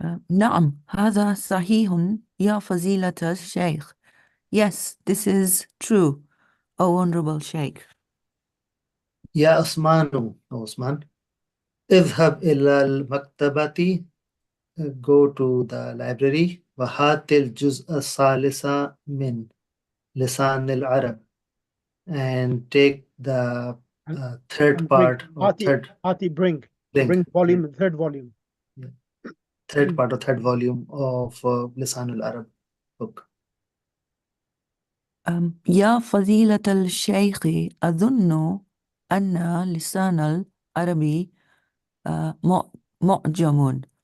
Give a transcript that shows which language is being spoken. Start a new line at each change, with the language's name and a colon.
Arabic: نعم هذا صحيح يا فضيلة الشيخ.
English: Yes, this is true, O Honorable Sheikh.
Arabic: يا عثمان اذهب إلى المكتبة.
English: Go to the library.
Arabic: وهات الجزء الثالث من لسان العرب.
English: And take the third part or bring volume, third volume. Third part or third volume of لسان العرب book.
Arabic: يا فضيلة الشيخ أظن أن لسان العربي معجم.